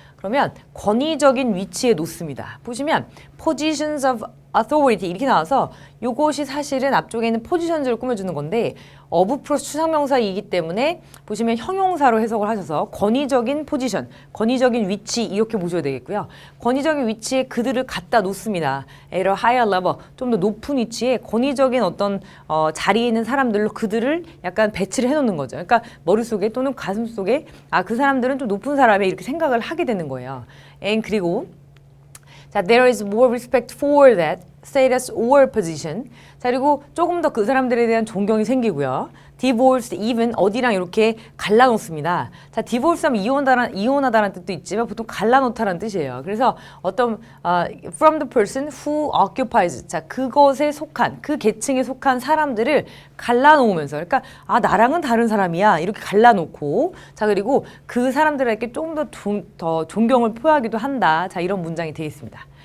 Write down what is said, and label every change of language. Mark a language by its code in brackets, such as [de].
[ko] 그러면 권위적인 위치에 놓습니다. 보시면 [en] positions of authority [ko] 이렇게 나와서 요것이 사실은 앞쪽에 있는 포지션즈를 꾸며주는 건데 of 플러스 추상명사이기 때문에 보시면 형용사로 해석을 하셔서 권위적인 포지션, 권위적인 위치 이렇게 보셔야 되겠고요. 권위적인 위치에 그들을 갖다 놓습니다. [en] at a higher level [ko] 좀 더 높은 위치에 권위적인 어떤 자리에 있는 사람들로 그들을 약간 배치를 해놓는 거죠. 그러니까 머릿속에 또는 가슴속에 그 사람들은 좀 높은 사람이 이렇게 생각을 하게 되는 거예요. [en] and [ko] 그리고 자, [en] there is more respect for that status or position. [ko] 자, 그리고 조금 더 그 사람들에 대한 존경이 생기고요. [en] divorced even [ko] 어디랑 이렇게 갈라놓습니다. 자, divorce 하면 이혼하다라는 뜻도 있지만 보통 갈라놓다라는 뜻이에요. 그래서 어떤 [en] from the person who occupies [ko] 자, 그것에 속한 그 계층에 속한 사람들을 갈라놓으면서 그러니까 나랑은 다른 사람이야 이렇게 갈라놓고 자, 그리고 그 사람들에게 조금 더 존경을 표하기도 한다. 자, 이런 문장이 되어 있습니다.